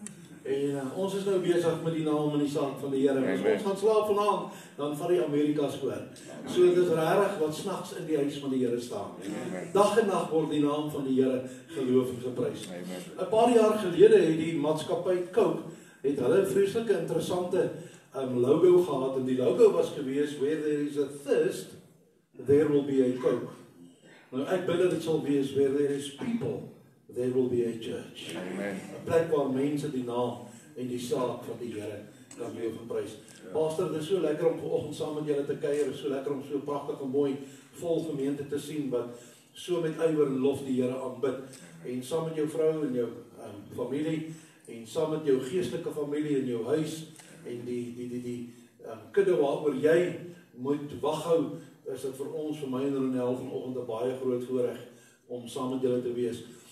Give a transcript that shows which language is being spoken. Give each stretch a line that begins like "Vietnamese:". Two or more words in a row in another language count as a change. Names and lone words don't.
Afrikaans: En ons is nou besig met die naam en die saak van die Here. As ons gaan slaap vanaand, dan vat die Amerikas oor. So dit is regtig wat snags in die huis van die Here staan. Dag en nag word die naam van die Here geloof en geprys. 'n Paar jaar gelede het die maatskappy Coke het hulle 'n vreeslike interessante logo gehad en die logo was gewees
English: where there is a thirst, there will be a Coke.
Afrikaans: Nou ek bid dat dit sal wees
English: where there is people, there will be a church.
Afrikaans: Amen. 'n Plek waar mense die naam en die saak van die Here kan loof en prys. Pastor, dit is so lekker om vanoggend saam met julle te kuier, dit is so lekker om so pragtig en mooi vol gemeente te sien wat so met ywer en lof die Here aanbid. En saam met jou vrou en jou familie en saam met jou geestelike familie in jou huis en die kudde waaroor jy moet waghou, is dit vir ons, vir my en Ronel vanoggend 'n baie groot voorreg om saam met julle te wees.